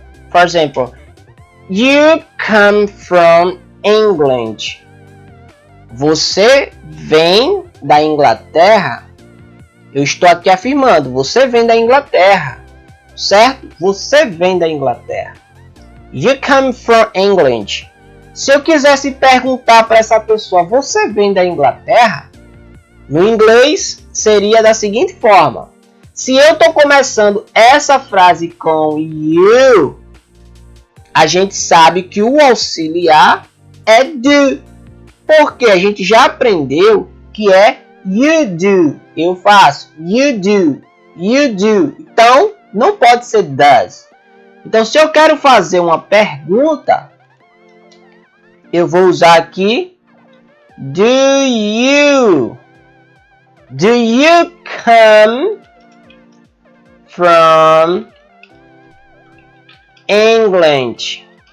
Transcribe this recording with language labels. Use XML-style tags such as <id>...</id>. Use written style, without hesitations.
<en>For example, you come from England.</en> <pt>Você vem da Inglaterra. Eu estou aqui afirmando, você vem da Inglaterra. Certo? Você vem da Inglaterra.</pt> <en>You come from England.</en> <pt>Se eu quisesse perguntar para essa pessoa, você vem da Inglaterra? No inglês seria da seguinte forma. Se eu estou começando essa frase com you, a gente sabe que o auxiliar é do. Porque a gente já aprendeu que é you do. Eu faço you do, you do. Então, não pode ser does. Então, se eu quero fazer uma pergunta, eu vou usar aqui do you.</pt> <en>Do you come from England?</en>